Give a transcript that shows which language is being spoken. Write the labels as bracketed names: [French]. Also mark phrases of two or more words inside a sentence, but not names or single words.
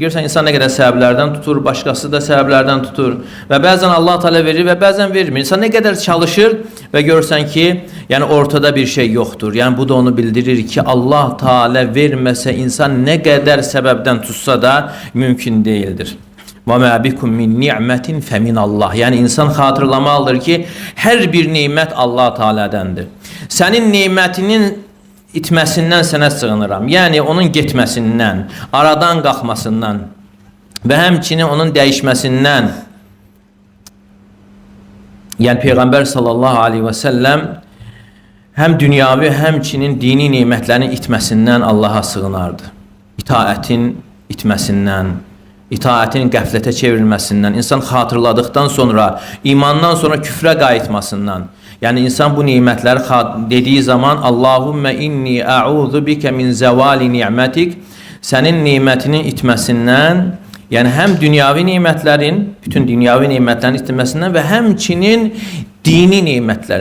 [Azerbaijani] Görürsən insan nə qədər səbəblərdən tutur, başqası da səbəblərdən tutur və bəzən Allah Teala verir və bəzən vermir. İnsan nə qədər çalışır və görürsən ki, yəni ortada bir şey yoxdur. Yəni bu da onu bildirir ki, Allah Teala verməsə insan nə qədər səbəbdən tutsa da mümkün deyildir. [Arabic] وَمَا بِكُمْ مِنْ نِعْمَةٍ فَمِنَ اللّٰهِ. [Azerbaijani] Yəni insan xatırlamalıdır ki, hər bir nemət Allah Teala'dandır. Sənin nemətinin itməsindən sənə sığınıram. Yəni onun getməsindən, aradan qalxmasından və həmçinin onun dəyişməsindən. Yəni Peyğəmbər sallallahu aleyhi və səlləm həm dünyavi, həmçinin dini nemətlərin itməsindən Allaha sığınardı. İtaətin itməsindən, itaətin qəflətə çevrilməsindən, insan xatırladıqdan sonra, imandan sonra küfrə qayıtmasından. [Turkish] Yani insan bu nimetleri dediği zaman [Arabic] اللهم إني أعوذ بك من زوال نعمتك, [Turkish] senin nimetinin itmesinden, yani hem dünyavi nimetlerin, bütün dünyavi nimetlerin itmesinden ve hemçinin dini nimetler.